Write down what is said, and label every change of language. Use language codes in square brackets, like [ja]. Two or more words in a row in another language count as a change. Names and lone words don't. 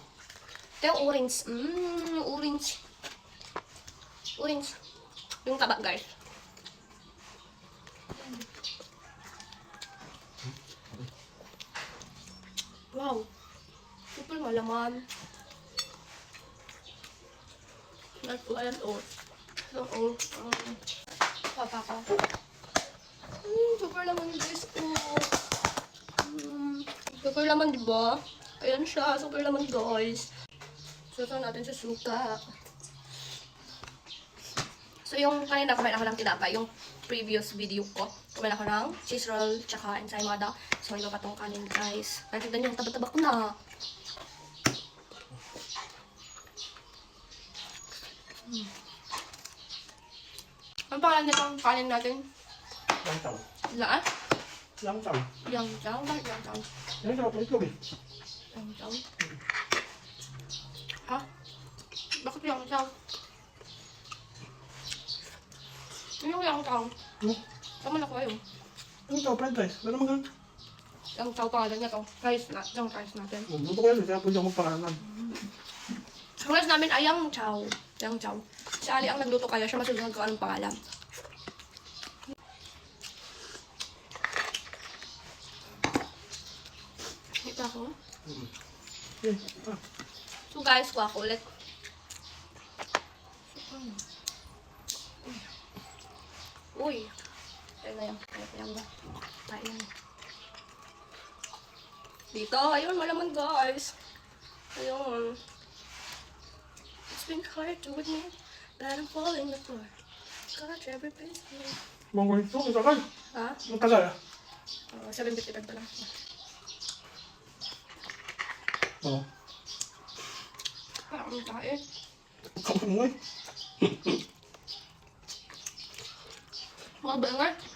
[tl] Ito yung orange. Orange. Orange. Yung taba guys. Wow. Super malaman. [en] Like what else? [tl] So, papa ko. Super laman guys ko. Super laman diba? Ayan siya. Super laman guys. Susunod natin sa suka. So, yung kanina kumain ako ng tinapay, yung previous video ko, kumain ako ng cheese roll, tsaka ensaymada. So, iba pa tong kanin, guys. Nakikita nyo, taba-taba ko na. Ang pangalan nitong kanin natin? Yang chow. Laan? Yang chow. Yang chow? Bakit yang chow? Yang chow pa itlog eh. Yang chow? Ha? Bakit yang chow? Ano yung yang chow? Tama na ko yun. Yang chow, [en] fried rice. [tl] Wala naman ganun. Yang chow pangalan niya to. Rice na. Yung rice natin. Luto ko yan. Kaya pwede ako magpangalanan. Ang rice namin ay yang chow. Yang chow. Si Ali ang nagluto kaya siya masusunod ko anong pangalan. Ito ako. Eh, So guys, kuha ko ulit. Uy. Ayun na yan. Ayun ba? Ayun. Dito. Ayun, malaman guys. Ayun. [en] It's been hard to admit that I'm falling apart. Got every place. [tl] monggo ito. Ang tagal. Ha? Ang tagal ah. 7.55 pa lang. Oo. Parang ang tae. Kamangay. Mga bangay.